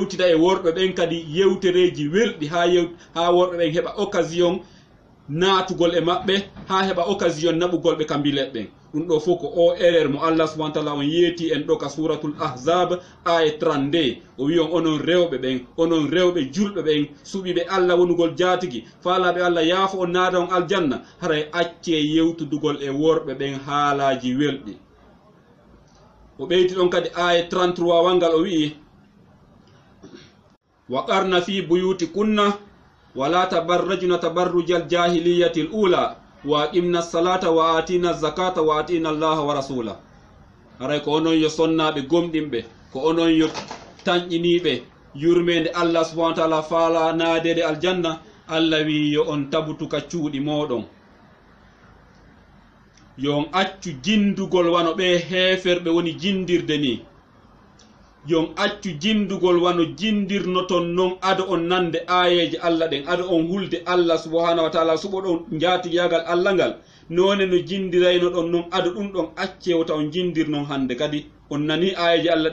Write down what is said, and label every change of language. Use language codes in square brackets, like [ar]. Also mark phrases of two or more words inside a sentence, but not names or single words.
[ff] e worɓe ɓen kadi yewtereji welɗi ha worɓe ɓen heɓa occasion naatugol e maɓɓe ha heɓa occasion naɓugol ɓe ka bilet ɓen ɗum ɗo fof ko o erreur mo [ar] الله سبحانه تعالى [ff] on yeeti en ɗo ka suratul ahzab aya 32 o wi on onon rewɓe julɓe ɓen suɓiɓe allah wonugol jaatigi faalaɓe allah yaafo on naada on aljanna haray acce yewtudugol e worɓe ɓen haalaji welɗi o ɓeyti ɗon kadi aya 33 wangal o wi'i [ar] وقرن في بيوتكن ولا تبرجن تبرج الجاهلية الأولى وأقمن الصلاة وآتين الزكاة وأطعن الله ورسوله [ff] haray ko onon yo sonnaɓe gomɗinɓe ko onon yo tañƴiniɓe yurmede [ar] الله سبحانه وتعالى [ff] faala naadede aljanna allah wi yo on tabutuka cuuɗi moɗon yo on accu jindugol wano ɓe heeferɓe woni jindirde ni yon accu jindugol wano jindirnoton non ado on nande ayeje allah ɗen ado on hulde [ar] الله سبحانه وتعالى [ff] suɓo ɗon jaatiyagal allah ngal none no jindirayno ɗon non ado ɗum ɗon accewta on jindirnon hande kadi on nani ayeje allah